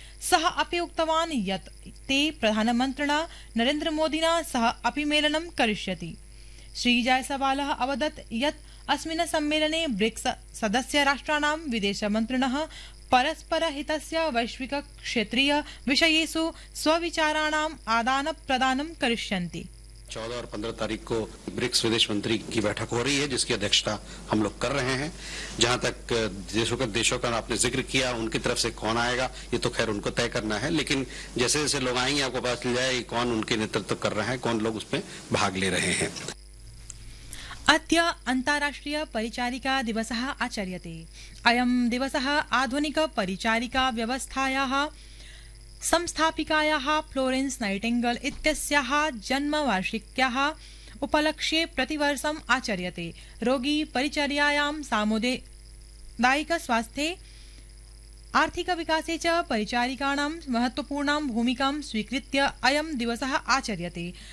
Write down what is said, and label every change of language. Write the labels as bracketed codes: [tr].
[sa] सः अपि उक्तवान् यत् ते प्रधानमन्त्रिणा नरेन्द्र मोदिना सह अपि मेलनं करिष्यति। श्री जायसवालः अवदत् यत् अस्मिन् सम्मेलने ब्रिक्स सदस्य राष्ट्राणां विदेश मन्त्रिणः परस्पर हितस्य वैश्विक क्षेत्रीय विषयेषु स्वविचाराणां आदान प्रदानं करिष्यन्ति। [hi] 14 और 15 तारीख को ब्रिक्स विदेश मंत्री की बैठक हो रही है जिसकी अध्यक्षता हम लोग कर रहे हैं। जहां तक देशों का आपने जिक्र किया उनकी तरफ से कौन आएगा ये तो खैर उनको तय करना है, लेकिन जैसे जैसे लोग आएंगे आपको पता चल जाए कौन उनके नेतृत्व कर रहा है कौन लोग उसमें भाग ले रहे हैं। [sa] अद्य अन्ताराष्ट्रिय परिचारिका दिवसः आचर्यते। अयं दिवसः आधुनिक परिचारिका व्यवस्थायाः संस्थापिकायाः फ्लोरेन्स नाइटिंगल इत्यस्याः जन्मवार्षिक्याः उपलक्ष्ये प्रतिवर्षम् आचर्यते। रोगी परिचर्यायां सामुदायिक स्वास्थ्ये आर्थिक विकासे च परिचारिकाणां महत्वपूर्णां भूमिकां स्वीकृत्य अयं दिवसः आचर्यते।